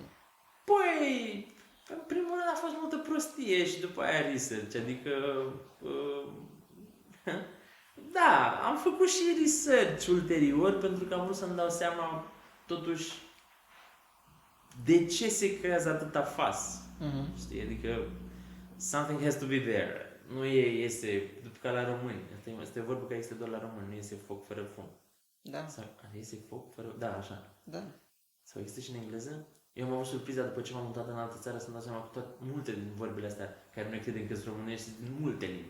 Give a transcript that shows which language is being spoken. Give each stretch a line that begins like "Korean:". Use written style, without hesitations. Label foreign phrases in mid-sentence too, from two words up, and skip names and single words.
Romanian: Păi, în primul rând a fost multă prostie și după aia research, adică... Da, am făcut și research ulterior pentru că am vrut să-mi dau seama totuși de ce se creează atâta fas. Știi?
English: Adică something has to be there.
Romanian: Nu iese, după ca la români. Asta e vorba că este doar la români, nu iese foc fără fum. Da. Sau iese foc fără... Da, așa. Da. Sau există și în engleză? Eu m-am surprins după ce m-am mutat în altă țară să-mi dau seama cu multe din vorbele astea care noi credem că sunt românești din multe limbi.